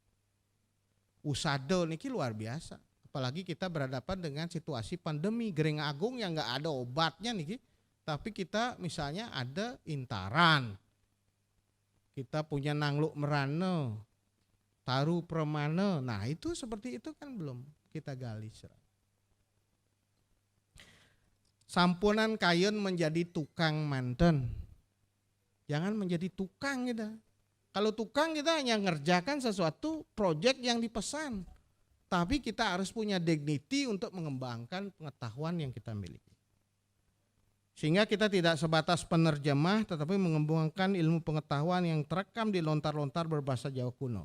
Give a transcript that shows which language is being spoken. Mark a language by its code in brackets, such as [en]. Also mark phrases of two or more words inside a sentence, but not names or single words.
[id] Usado niki luar biasa, apalagi kita berhadapan dengan situasi pandemi, Gering Agung yang nggak ada obatnya niki, tapi kita misalnya ada intaran, kita punya Nangluk Merane, Taru Permane, nah itu seperti itu kan belum kita gali. [ban] Sampunan kayun [id] menjadi tukang manten, jangan menjadi tukang kita. Kalau tukang kita hanya ngerjakan sesuatu proyek yang dipesan, tapi kita harus punya dignity untuk mengembangkan pengetahuan yang kita miliki. Sehingga kita tidak sebatas penerjemah, tetapi mengembangkan ilmu pengetahuan yang terekam di lontar-lontar berbahasa Jawa kuno.